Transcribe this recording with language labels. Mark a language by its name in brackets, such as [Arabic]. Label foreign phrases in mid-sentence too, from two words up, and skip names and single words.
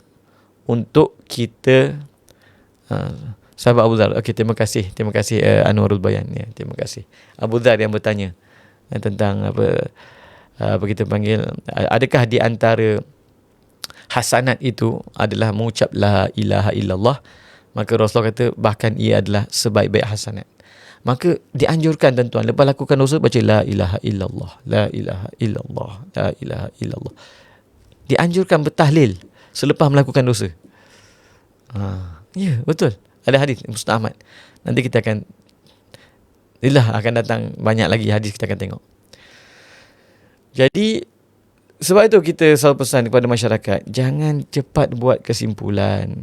[Malay] Untuk kita sahabat Abu Dhar. Okey, terima kasih Anwarul Bayan, ya, terima kasih. Abu Dhar yang bertanya tentang apa kita panggil, adakah di antara hasanat itu adalah mengucap [Arabic] لا إله إلا الله? [Malay] Maka Rasulullah kata bahkan ia adalah sebaik-baik hasanat. Maka dianjurkan tuan-tuan, lepas lakukan dosa baca [Arabic] لا إله إلا الله، لا إله إلا الله، لا إله إلا الله. [Malay] Dianjurkan bertahlil selepas melakukan dosa. Ya, betul. Ada hadis Ustaz Ahmad. Nanti kita akan datang banyak lagi hadis kita akan tengok. Jadi sebab itu kita selalu pesan kepada masyarakat, jangan cepat buat kesimpulan.